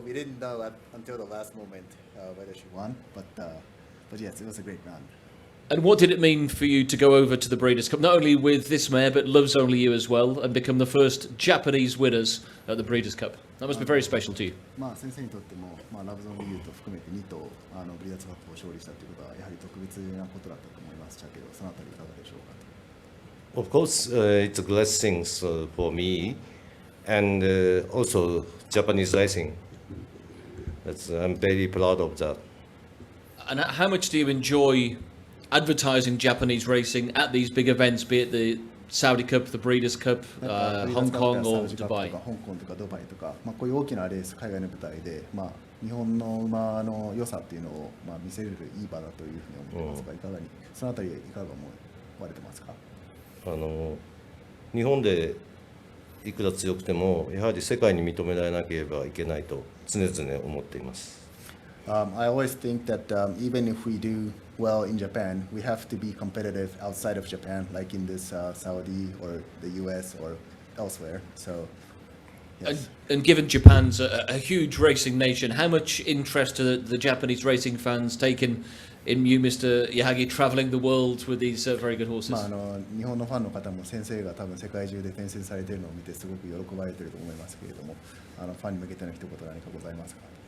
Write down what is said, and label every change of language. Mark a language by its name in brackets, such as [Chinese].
[English] we didn't know until the last moment whether she won, but yes, it was a great run. And what did it mean for you to go over to the Breeders' Cup, not only with this mare, but Loves Only You as well, and become the first Japanese winners at the Breeders' Cup? That must be very special to you. [Japanese] 先生にとっても、Loves Only You と含めて2頭ブリーダーズカップを勝利したということはやはり特別なことだったと思いましたけど、そのあたりいかがでしょうか。 [English] Of course, it's a blessing for me, and also Japanese racing. I'm very proud of that. And how much do you enjoy advertising Japanese racing at these big events, be it the Saudi Cup, the Breeders' Cup, Hong Kong or Dubai? [Japanese] 香港とかドバイとか、こういう大きなレース、海外の舞台で、日本の馬の良さっていうのを、見せれるいい場だというふうに思ってますが、いかがにそのあたりいかが思われてますか。日本でいくら強くてもやはり世界に認められなければいけないと常々思っています。 [English] I always think that even if we do well in Japan, we have to be competitive outside of Japan, like in this Saudi or the US or elsewhere. So, yes. And given Japan's a huge racing nation, how much interest do the Japanese racing fans take in you, Mr. Yahagi, traveling the world with these very good horses? [Japanese] 日本のファンの方も先生が多分世界中で転戦されているのを見てすごく喜ばれていると思いますけれども、ファンに向けての一言何かございますか。